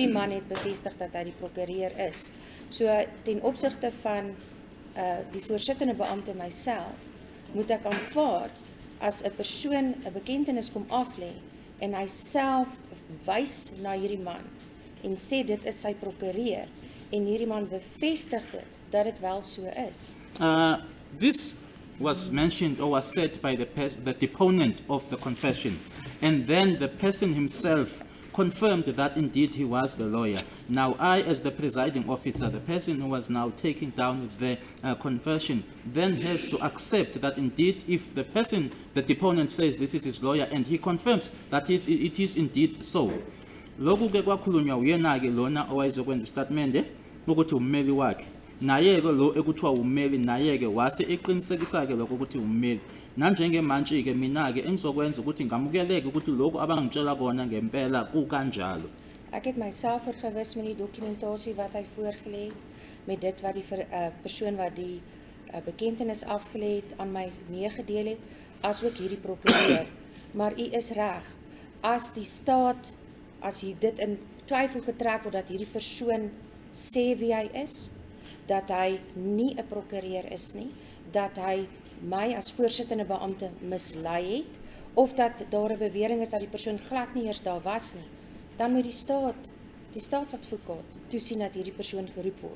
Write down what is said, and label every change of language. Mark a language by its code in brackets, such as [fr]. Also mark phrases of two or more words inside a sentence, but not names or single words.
[af] hierdie man het bevestig dat hy die prokureur is. So ten opsigte van die voorsittende beampte myself moet ek aanvaar as 'n persoon 'n bekentenis kom aflê en hy self wys na hierdie man en sê dit is sy prokureur en hierdie man bevestig dit dat dit wel so is. [en] This was mentioned or was said by the deponent of the confession, and then the person himself confirmed that indeed he was the lawyer. Now I, as the presiding officer, the person who was now taking down the confession, then has to accept that indeed if the person, the deponent says this is his lawyer and he confirms that it is indeed so. [zu] Lokhu-ke kwakhulunywa uyena-ke lona owayezokwenza istatimende ukuthi ummeli wakhe. Naye-ke lo ekuthiwa ummeli naye-ke wase eqinisekisa-ke lokho ukuthi ummeli. Nanjengemanje-ke mina-ke engizokwenza ukuthi ngamukeleke ukuthi lokhu abangitshela kona ngempela kukanjalo. [af] Ek het myself vergewis met die dokumentasie wat hy voorgelê het, met dit wat die persoon wat die bekentenis afgelê het aan my meegedeel het, asook hierdie prokureur. Maar u is reg. As die staat, as hy dit in twyfel getrek word dat hierdie persoon sê wie hy is, dat hy nie 'n prokureur is nie, dat hy my as voorsittende beampte mislei het of dat daar 'n bewering is dat die persoon glad nie eers daar was nie, dan moet die staatsadvokaat toesien dat hierdie persoon geroep word.